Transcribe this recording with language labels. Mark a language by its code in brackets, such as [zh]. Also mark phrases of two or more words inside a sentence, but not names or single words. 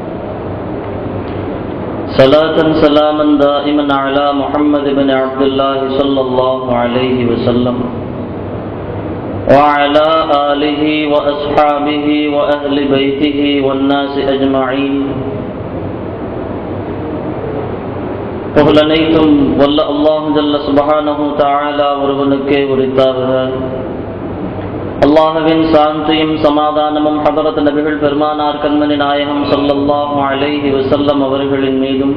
[ar] صلاة سلاما دائما على محمد بن عبد الله صلى الله عليه وسلم وعلى آله وأصحابه وأهل بيته والناس أجمعين. [ta] புகழனைத்தும் வல்ல [ar] الله جل سبحانه تعالى [ta] ஒருவனுக்கே உரித்தாக. அல்லாஹ்வின் சாந்தியும் சமாதானமும் ஹதரத் நபிகள் பெருமானார் கண்மணி நாயகம் [ar] صلى الله عليه وسلم [ta] அவர்களின் மீதும்